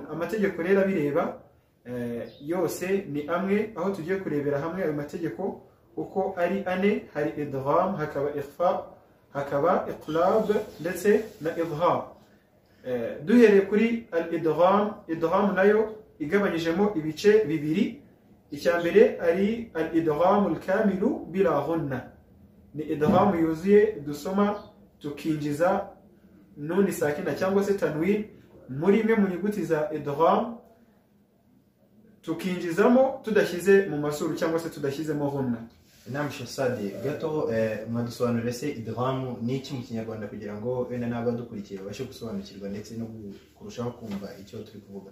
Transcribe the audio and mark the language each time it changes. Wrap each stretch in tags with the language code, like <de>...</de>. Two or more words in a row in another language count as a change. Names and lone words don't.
<rw>Amategeko rero bireba yose ni amwe, aho tugiye kurebera hamwe ayo mategeko uko ari ane. Hari idgham, hakaba ikhfa, hakaba iqlab ndetse na izhar. Duhereye kuri al-idgham, idgham nayo igabanyijemo ibice bibiri. Icya mbere ari</rw> <ar>الإدغام الكامل بلا غنة,</ar> <rw>ni idgham yuzuye dusoma tukinjiza nun sakina cyangwa se tanwin muri imwe mu nyuguti za idgham, tukinjizamo tudashyize mu masuru cyangwa se tudashyizemo ghunna. Naam Sheikh Saadi, gato mwadusobanurire se idgham ni iki mu Kinyarwanda kugira ngo wenda n'abadukurikiye babashe gusobanukirwa ndetse no kurushaho kumva icyo turi kuvuga.</rw>